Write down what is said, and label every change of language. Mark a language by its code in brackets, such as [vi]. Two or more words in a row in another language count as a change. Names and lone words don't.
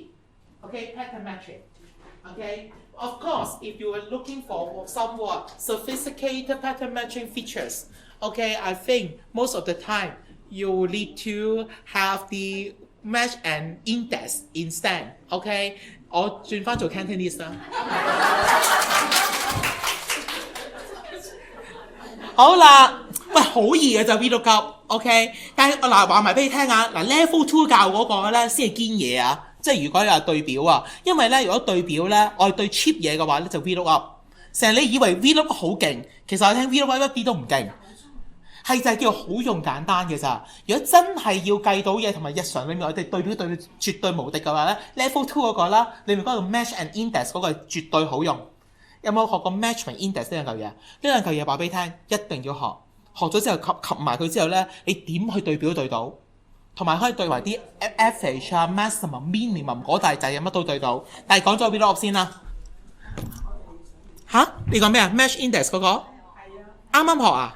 [en] Okay, pattern matching. Okay, of course, if you are looking for somewhat sophisticated pattern matching features, okay, I think most of the time you need to have the match and index instead. [yue] Okay, 我轉翻做 Cantonese 啦。好啦，喂，好易嘅就 VLOOKUP，OK， 但係嗱話埋俾你聽啊，嗱 Level 2教嗰個咧先係堅嘢啊。即係如果你話對表啊，因為咧如果對表咧，我係對 cheap 嘢嘅話咧就 VLOOKUP。成日你以為 VLOOKUP 好勁，其實我聽 VLOOKUP 一啲都唔勁，係就係叫好用簡單嘅咋。如果真係要計到嘢同埋日常裡面我哋對表對絕對無敵嘅話咧 ，Level 2嗰個啦，裡面嗰個 [en] match and index [yue] 嗰個係絕對好用。有冇學過 [en] match and index [yue] 呢兩嚿嘢？呢兩嚿嘢話俾你聽，一定要學。學咗之後及埋佢之後咧，你點去對表對到？同埋可以對埋啲 average 啊、maximum、minimum 嗰大掣乜都對到。但係講咗 VLOOKUP 先啦。吓？你講咩啊 ？ [en] match index [yue] 嗰個？啱啱學啊？